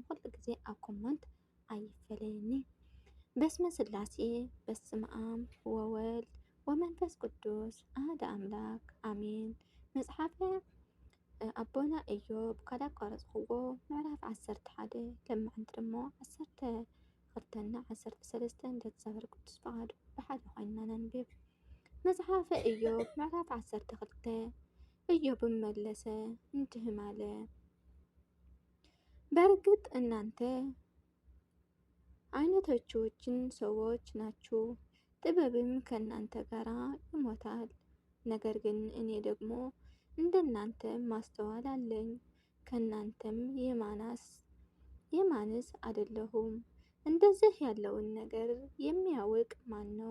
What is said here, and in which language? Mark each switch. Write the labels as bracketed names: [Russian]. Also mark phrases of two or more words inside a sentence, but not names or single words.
[Tigrinya] ኩሉ ግዜ ኣብ ኮመንት ኣይፈለየኒ። [Geez] በስመ ስላሴ በስመ አብ ወወልድ ወመንፈስ ቅዱስ አሐደ አምላክ አሜን። [Tigrinya] መጽሓፈ ኣቦና ኢዮብ ካልእ ኣቋረፅክዎ ምዕራፍ 11 ለማዓንቲ ደሞ 12ና 13 እንደ እግዚአብሔር ቅዱስ ፈቃዱ ብሓደ ኮይንና ነንብብ። መጽሓፈ ኢዮብ ምዕራፍ 12 [Amharic] ኢዮብም መለሰ እንዲህም አለ። በእርግጥ እናንተ አይነቶችን ሰዎች ናችሁ፣ ጥበብም ከእናንተ ጋር ይሞታል። ነገር ግን እኔ ደግሞ እንደናንተ ማስተዋል አለኝ፣ ከእናንተም የማንስ አይደለሁም። እንደዚህ ያለውን ነገር የሚያውቅ ማን ነው?